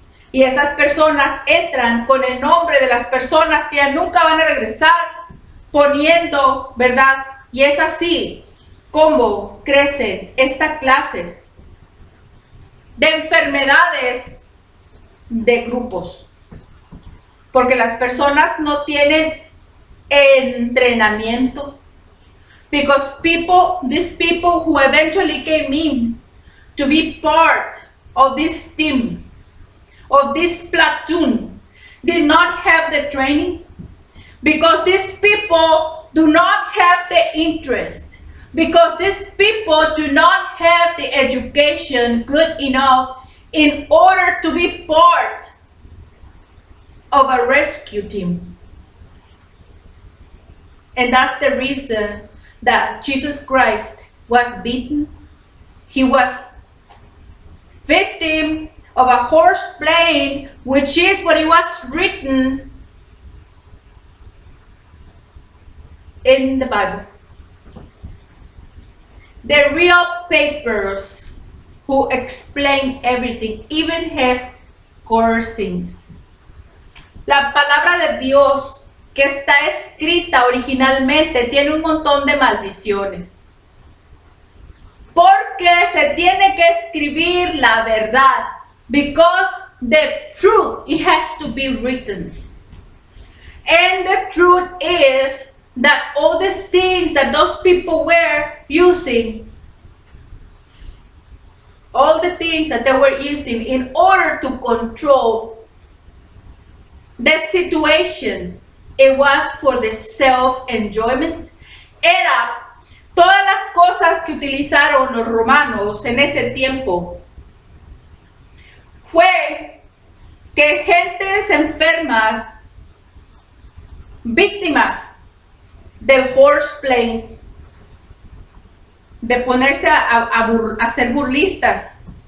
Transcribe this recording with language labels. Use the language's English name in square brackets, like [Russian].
[Spanish] Y esas personas entran con el nombre de las personas que ya nunca van a regresar, poniendo, ¿verdad? Y es así como crece esta clase de enfermedades de grupos, porque las personas no tienen entrenamiento. [English] Because these people who eventually came in to be part of this team, of this platoon, did not have the training, because these people do not have the interest, because these people do not have the education good enough in order to be part of a rescue team. And that's the reason that Jesus Christ was beaten. He was victim of a horse playing, which is what it was written in the Bible. The real papers who explain everything, even his cursings. [Spanish] La palabra de Dios que está escrita originalmente tiene un montón de maldiciones. Porque se tiene que escribir la verdad. [English] Because the truth, it has to be written. And the truth is that all these things that those people were using, all the things that they were using in order to control the situation, it was for the self-enjoyment. [Spanish] Era todas las cosas que utilizaron los romanos en ese tiempo. Fue que gentes enfermas, víctimas del horseplay, de ponerse a ser burlistas,